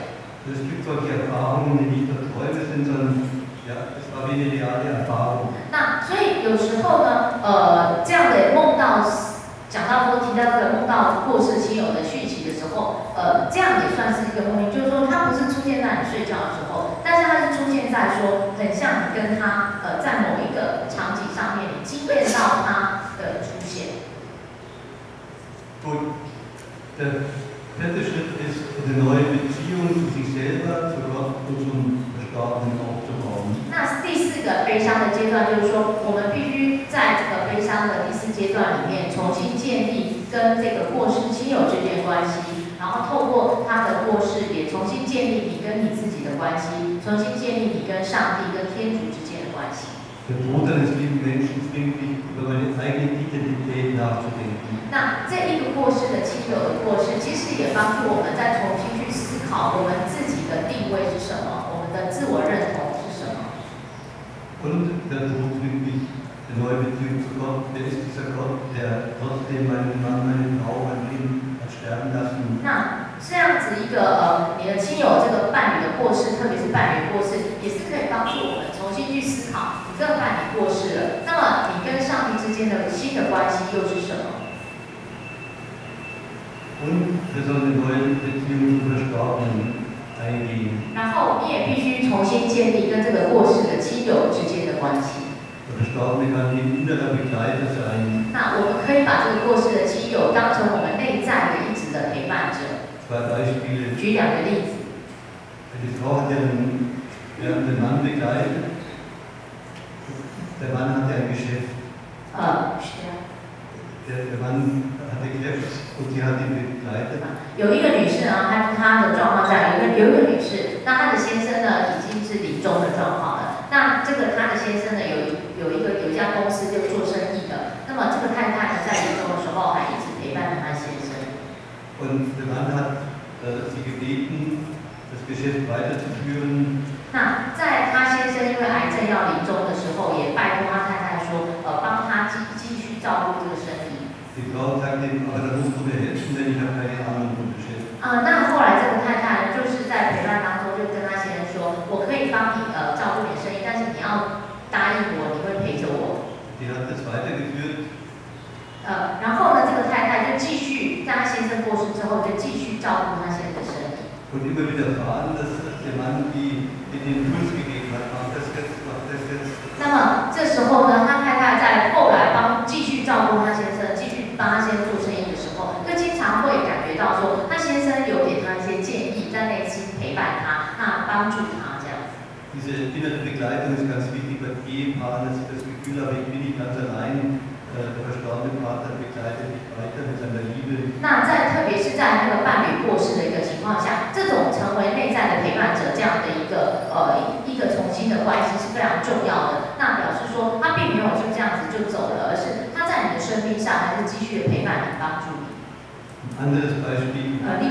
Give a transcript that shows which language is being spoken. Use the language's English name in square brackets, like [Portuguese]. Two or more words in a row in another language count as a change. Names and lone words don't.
[German] Es gibt solche Erfahrungen, die nicht nur Träume sind, sondern ja, es war wie eine reale Erfahrung. [Chinese] 那所以有时候呢，这样的梦到，提到这个梦到过世亲友的讯息的时候，这样也算是一个梦境，就是说它不是出现在你睡觉的时候，但是它是出现在说，很像你跟他在某一个场景上面，你经验到他的出现。 [German] Gut, der vierte Schritt ist, eine neue Beziehung zu sich selber, zu Gott und zum Verstorbenen aufzubauen. [Chinese] 那第四个悲伤的阶段，就是说，我们必须在这个悲伤的第四阶段里面，重新建立跟这个过世亲友之间的关系，然后透过他的过世，也重新建立你跟你自己的关系，重新建立你跟上帝、跟天主之间的关系。 [German] Der Tod eines lieben Menschen zwingt mich, über meine eigene Identität nachzudenken. [Chinese] 那这一个过世的亲友的过世，其实也帮助我们再重新去思考我们自己的定位是什么，我们的自我认同是什么。 [German] Und der Tod zwingt mich, eine neue Beziehung zu Gott. Wer ist dieser Gott, der trotzdem meinen Mann, meine Frau, mein Kind hat sterben lassen? [Chinese] 那这样子一个你的亲友这个伴侣的过世，特别是伴侣过世，也是可以帮助我们重新去思考，你这个伴侣过世了，那么你跟上帝之间的新的关系又是什么？ [German] Und wir sollen eine neue Beziehung zum Verstorbenen eingehen. [Chinese] 然后你也必须重新建立跟这个过世的亲友之间的关系。 [German] Der Verstorbene kann ein innerer Begleiter sein. [Chinese] 那我们可以把这个过世的亲友当成我们内在的一直的陪伴者。 [German] Zwei Beispiele. [Chinese] 举两个例子。 [German] Die Frau hat den Mann begleitet. Der Mann hatte ein Geschäft. Der Mann hatte Krebs und sie hat ihn begleitet. [Chinese] 有一个女士呢，她的状况下有一个女士，那她的先生呢已经是临终的状况了。那这个她的先生呢有一家公司就做生意的，那么这个太太呢在临终的时候还一直陪伴着她先生。 [German] Und der Mann hat sie gebeten, das Geschäft weiterzuführen. [Chinese] 那在她先生因为癌症要临终的时候，也拜托她太太说，帮她继续照顾这个生意。 [German] Die Frau sagt ihm, aber da musst du mir helfen, denn ich habe keine Ahnung vom Geschäft. [Chinese] 那后来这个太太就是在陪伴当中，就跟她先生说，我可以帮你照顾你的生意，但是你要答应我，你会陪着我。 [German] Die hat das weitergeführt. [Chinese] 然后呢，这个太太就继续，在她先生过世之后，就继续照顾她先生的生意。 [German] Und immer wieder erfahren, dass der Mann die den Impuls gegeben hat, mach das jetzt, mach das jetzt. [Chinese] 那么这时候呢，他太太在后来继续照顾他先生，继续帮他先生做生意的时候，就经常会感觉到说，他先生有给他一些建议，在内心陪伴他，那帮助他这样子。 [German] Diese innere Begleitung ist ganz wichtig bei Ehepaaren, dass ich das Gefühl habe, ich bin nicht ganz allein. Der verstorbene Partner begleitet mich weiter mit seiner Liebe. [Chinese] 那特别是在那个伴侣过世的一个情况下，这种成为内在的陪伴者这样的一个重新的关系是非常重要的。那表示说，他并没有就这样子就走了，而是他在你的生命上还是继续的陪伴你、帮助你。 [German] Ein anderes Beispiel.